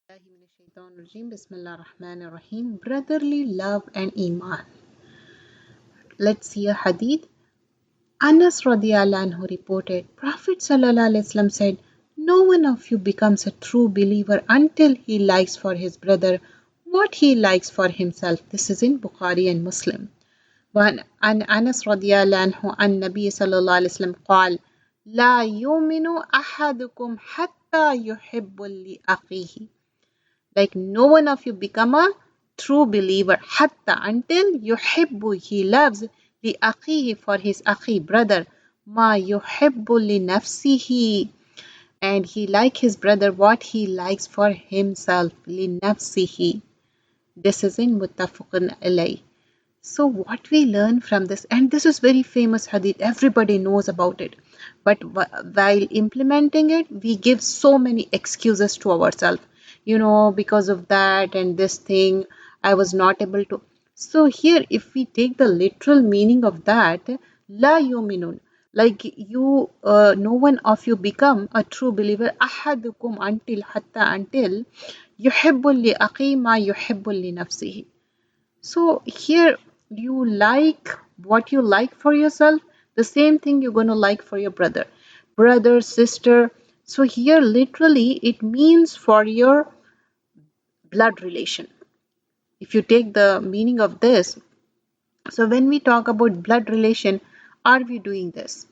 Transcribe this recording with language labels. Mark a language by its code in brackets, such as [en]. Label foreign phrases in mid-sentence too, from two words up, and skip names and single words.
[ar] بالله من الشيطان الرجيم. بسم الله الرحمن الرحيم. [en] Brotherly love and iman. Let's see a hadith. Anas [ar] رضي الله عنه [en] reported, Prophet [ar] صلى الله عليه وسلم [en] said, no one of you becomes a true believer until he likes for his brother what he likes for himself. This is in Bukhari and Muslim. [ar] وعن أنس رضي الله عنه عن النبي صلى الله عليه وسلم قال لا يؤمن أحدكم حتى يحب لأخيه. [en] Like no one of you become a true believer hatta until yuhibbu he loves [ar] لأخيه [en] for his akhi brother [ar] ما يحب لنفسه [en] and he like his brother what he likes for himself [ar] لنفسه. [en] This is in [ar] متفق عليه. [en] So what we learn from this, and this is very famous hadith, everybody knows about it, but while implementing it, we give so many excuses to ourselves. Because of that and this thing, I was not able to. So here, if we take the literal meaning of that, [ar] لا يؤمن, [en] like no one of you become a true believer, ahadukum until [ar] يحب لأخيه ما يحب لنفسه. [en] So here you like what you like for yourself, the same thing you're going to like for your brother, sister. So here literally it means for your blood relation. If you take the meaning of this, so when we talk about blood relation, are we doing this?